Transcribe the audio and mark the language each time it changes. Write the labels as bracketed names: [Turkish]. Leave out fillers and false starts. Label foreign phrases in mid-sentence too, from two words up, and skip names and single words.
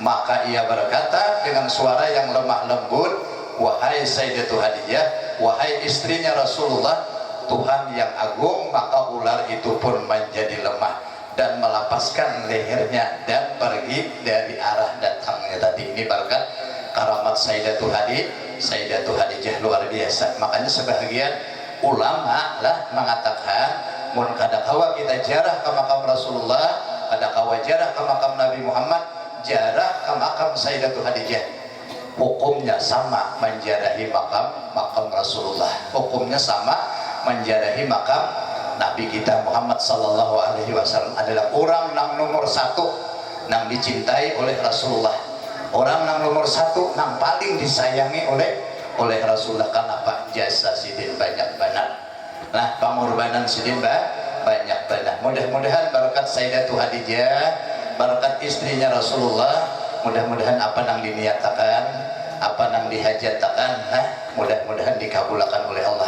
[Indonesian] Maka ia berkata dengan suara yang lemah lembut, "Wahai Sayyidatul Khadijah, wahai istrinya Rasulullah, Tuhan yang agung." Maka ular itu pun menjadi lemah dan melepaskan lehernya dan pergi dari arah datangnya tadi. Ini berkat karamat Sayyidatul Khadijah luar biasa. Makanya sebagian ulama lah mengatakan [Banjar] mun kada kawa kita jarah ke makam Rasulullah, kada kawa jarah ke makam Nabi Muhammad, [Indonesian] jarah ke makam Sayyidatul Khadijah, hukumnya sama menjarahi makam Rasulullah. Hukumnya sama menjarahi makam Nabi kita Muhammad [Arabic] sallallahu alaihi wasallam. [Indonesian] Adalah orang yang nomor satu yang dicintai oleh Rasulullah, orang yang nomor satu yang paling disayangi oleh Rasulullah. Kenapa? Jasa sidin banyak banget. Nah, pengorbanan sidin banyak banget. Mudah-mudahan berkat Sayyidatul Khadijah, berkat istrinya Rasulullah, mudah-mudahan apa yang diniatakan, apa yang dihajatkan, nah mudah-mudahan dikabulkan oleh Allah.